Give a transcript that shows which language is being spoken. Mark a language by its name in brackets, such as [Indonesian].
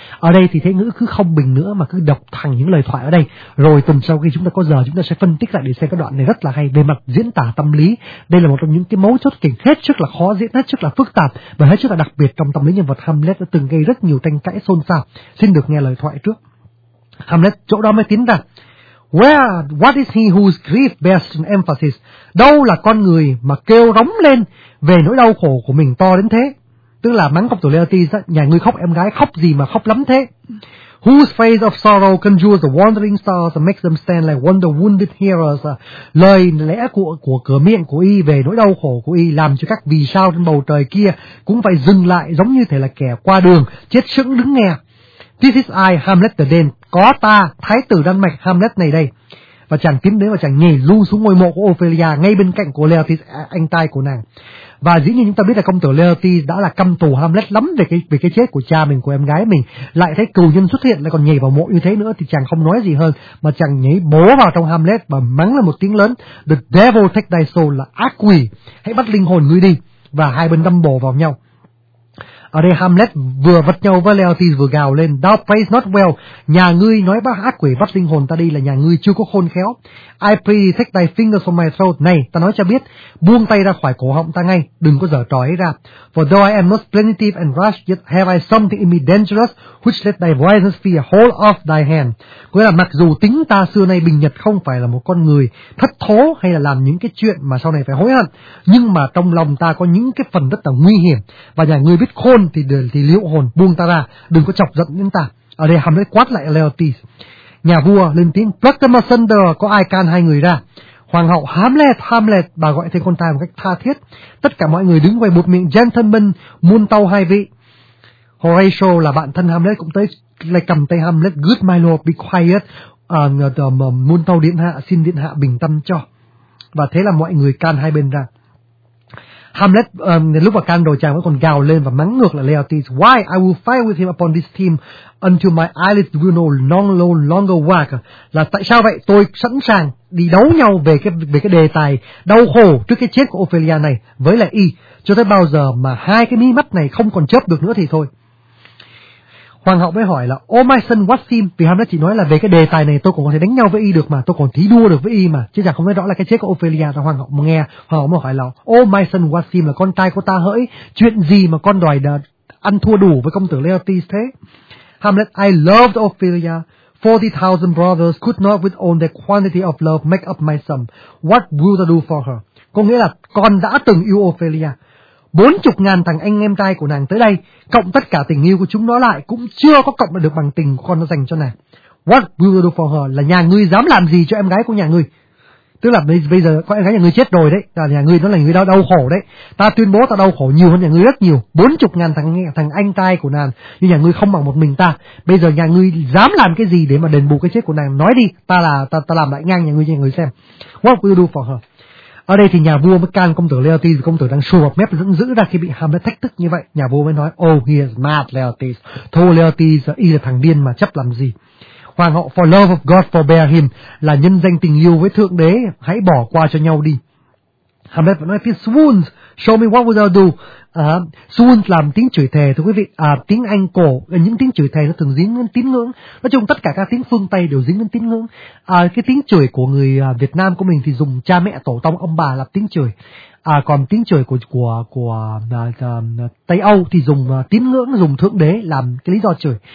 [Vietnamese] Ở đây thì Thế Ngữ cứ không bình nữa mà cứ đọc thẳng những lời thoại ở đây, rồi tuần sau khi chúng ta có giờ chúng ta sẽ phân tích lại để xem cái đoạn này rất là hay. Về mặt diễn tả tâm lý, đây là một trong những cái mấu chốt kịch hết sức là khó diễn, hết sức là phức tạp và hết sức là đặc biệt trong tâm lý nhân vật Hamlet, đã từng gây rất nhiều tranh cãi xôn xao. Xin được nghe lời thoại trước. Hamlet chỗ đó mới tiến ra. [English] Where, what is he whose grief bears an emphasis? [Vietnamese] Đâu là con người mà kêu rống lên về nỗi đau khổ của mình to đến thế? Tức là mắng công tử Leotis, nhà ngươi khóc em gái khóc gì mà khóc lắm thế? [English] Whose face of sorrow conjures the wandering stars and makes them stand like wonder wounded heroes? [Vietnamese] Lời lẽ của cửa miệng của y về nỗi đau khổ của y làm cho các vì sao trên bầu trời kia cũng phải dừng lại, giống như thể là kẻ qua đường chết sững đứng nghe. [English] This is I, Hamlet the Dane. [Vietnamese] Có ta, thái tử Đan Mạch Hamlet này đây. Và chàng tiến đến và chàng nhảy lu xuống ngôi mộ của Ophelia ngay bên cạnh của Laertes, anh trai của nàng. Và dĩ nhiên chúng ta biết là công tử Laertes đã là căm thù Hamlet lắm về cái chết của cha mình, của em gái mình. Lại thấy cừu nhân xuất hiện, lại còn nhảy vào mộ như thế nữa thì chàng không nói gì hơn. Mà chàng nhảy bổ vào trong Hamlet và mắng lên một tiếng lớn. [English] The devil take thy soul, [Vietnamese] là ác quỷ. Hãy bắt linh hồn ngươi đi. Và hai bên đâm bổ vào nhau. Ở đây Hamlet vừa vật nhau với Laertes vừa gào lên, [English] thou phrase not well, [Vietnamese] nhà ngươi nói bác ác quỷ bắt linh hồn ta đi là nhà ngươi chưa có khôn khéo. [English] I pray thee take thy fingers from my throat, [Vietnamese] này ta nói cho biết, buông tay ra khỏi cổ họng ta ngay, đừng có dở trò ấy ra. [English] For though I am not plaintive and rash, yet have I something in me dangerous, which let thy violence fear, hold off thy hand. [Vietnamese] Có nghĩa là mặc dù tính ta xưa nay bình nhật không phải là một con người thất thố hay là làm những cái chuyện mà sau này phải hối hận, nhưng mà trong lòng ta có những cái phần rất là nguy hiểm, và nhà ngươi biết khôn thì liệu hồn, buông ta ra, đừng có chọc giận đến ta. Ở đây Hamlet quát lại Laertes. Nhà vua lên tiếng, [English] pluck them asunder, [Vietnamese] có ai can hai người ra? Hoàng hậu, Hamlet, Hamlet, bà gọi thêm con trai một cách tha thiết. Tất cả mọi người đứng quay một miệng, gentlemen, muôn tàu hai vị. Horatio là bạn thân Hamlet cũng tới lại cầm tay Hamlet. [English] Good my lord, be quiet. [Vietnamese] Muôn tàu điện hạ, xin điện hạ bình tâm cho. Và thế là mọi người can hai bên ra. Hamlet lúc mà can đồ chàng vẫn còn gào lên và mắng ngược lại Laertes. [English] Why I will fight with him upon this team until my eyelids will no longer work. [Vietnamese] Là tại sao vậy? Tôi sẵn sàng đi đấu nhau về cái đề tài đau khổ trước cái chết của Ophelia này với lại y cho tới bao giờ mà hai cái mí mắt này không còn chớp được nữa thì thôi. Hoàng hậu mới hỏi là [English] oh my son what team? [Vietnamese] Vì Hamlet chỉ nói là về cái đề tài này tôi còn có thể đánh nhau với y được mà, tôi còn thí đua được với y mà, chứ chẳng không biết rõ là cái chết của Ophelia. Và hoàng hậu nghe, hoàng hậu mới hỏi là [English] oh my son what team? [Vietnamese] Là con trai của ta hỡi, chuyện gì mà con đòi ăn thua đủ với công tử Laertes thế? [English] Hamlet, I loved Ophelia. 40,000 brothers could not with all their quantity of love make up my sum. What would I do for her? [Vietnamese] Có nghĩa là con đã từng yêu Ophelia. 40,000 thằng anh em trai của nàng tới đây, cộng tất cả tình yêu của chúng nó lại, cũng chưa có cộng được bằng tình con nó dành cho nàng. [English] What will you do for her? [Vietnamese] Là nhà ngươi dám làm gì cho em gái của nhà ngươi? Tức là bây giờ có em gái nhà ngươi chết rồi đấy, là nhà ngươi nó là người đau khổ đấy. Ta tuyên bố ta đau khổ nhiều hơn nhà ngươi rất nhiều. 40,000 thằng anh trai của nàng, nhưng nhà ngươi không bằng một mình ta. Bây giờ nhà ngươi dám làm cái gì để mà đền bù cái chết của nàng? Nói đi, ta làm lại ngang nhà ngươi xem. [English] What will you do for her? [Vietnamese] Ở đây thì nhà vua mới can công tử Laertes, công tử đang sùa mép dẫn dữ ra khi bị Hamlet thách thức như vậy. Nhà vua mới nói, [English] oh he is mad Laertes, [Vietnamese] thôi Laertes, y là thằng điên mà chấp làm gì. Hoàng hậu, [English] for love of God forbear him, [Vietnamese] là nhân danh tình yêu với thượng đế, hãy bỏ qua cho nhau đi. Hamlet vẫn nói, [English] swoons, show me what would I do. [Vietnamese] Swoons làm tiếng chửi thề, thưa quý vị, tiếng Anh cổ, những tiếng chửi thề nó thường dính đến tín ngưỡng. Nói chung tất cả các tiếng phương Tây đều dính đến tín ngưỡng. Cái tiếng chửi của người Việt Nam của mình thì dùng cha mẹ tổ tông ông bà làm tiếng chửi. Còn tiếng chửi của Tây Âu thì dùng tín ngưỡng, dùng thượng đế làm cái lý do chửi.